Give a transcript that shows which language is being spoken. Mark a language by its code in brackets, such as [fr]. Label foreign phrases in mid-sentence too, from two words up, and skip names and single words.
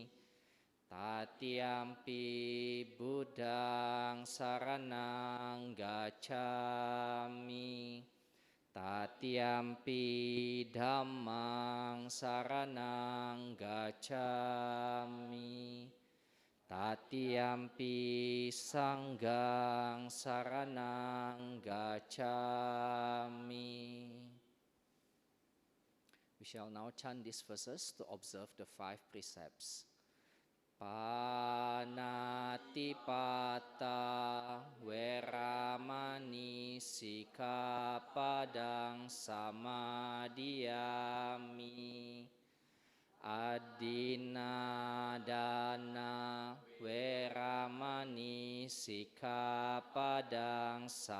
[pi] Tatiyampi Buddhang saranang gacchami, Tatiyampi Dhammang saranang gacchami, Tatiyampi Sanghang saranang gacchami. [en] We shall now chant these verses to observe the 5 precepts. [pi] Panatipata Veramani Sikapadang Samadhiyami, Adinadana Veramani Sikapadang